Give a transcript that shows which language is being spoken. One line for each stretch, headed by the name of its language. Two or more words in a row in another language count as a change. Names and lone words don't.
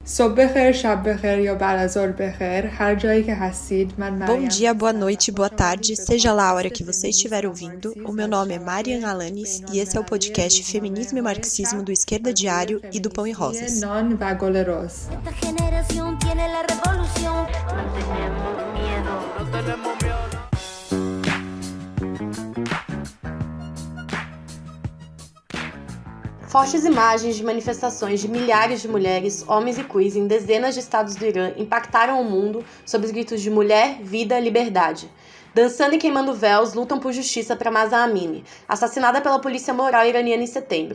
Persian: صبح بخیر، شب بخیر یا بعد از ظهر بخیر، هر جایی که هستید.
Portuguese: Bom dia, boa noite, boa tarde, seja lá a hora que você estiver ouvindo. O meu nome é Marian Alanis e esse é o podcast Feminismo e Marxismo do Esquerda Diário e do Pão e Rosas.
Persian: نان و گل رز.
Spanish: Esta generación tiene la revolución. No tenemos miedo. No tenemos miedo.
Portuguese: Fortes imagens de manifestações de milhares de mulheres, homens e queers em dezenas de estados do Irã impactaram o mundo sob os gritos de mulher, vida, liberdade. Dançando e queimando véus, lutam por justiça para Mahsa Amini, assassinada pela polícia moral iraniana em setembro.